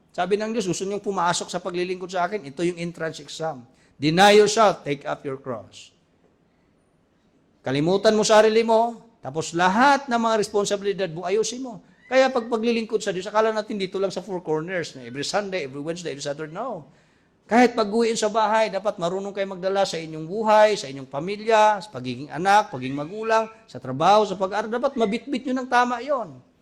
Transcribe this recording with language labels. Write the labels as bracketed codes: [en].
[tl] Sabi ng Diyos, gusto niyong pumasok sa paglilingkod sa akin, ito yung entrance exam. [en] Deny yourself, take up your cross. [tl] Kalimutan mo sarili mo, tapos lahat ng mga responsibilidad mo, ayusin mo. Kaya pag paglilingkod sa Diyos, akala natin dito lang sa four corners, na [en] every Sunday, every Wednesday, every Saturday, no. [tl] Kahit pag-uwiin sa bahay, dapat marunong kayo magdala sa inyong buhay, sa inyong pamilya, sa pagiging anak, pagiging magulang, sa trabaho, sa pag-aaral, dapat mabitbit nyo ng tama yon.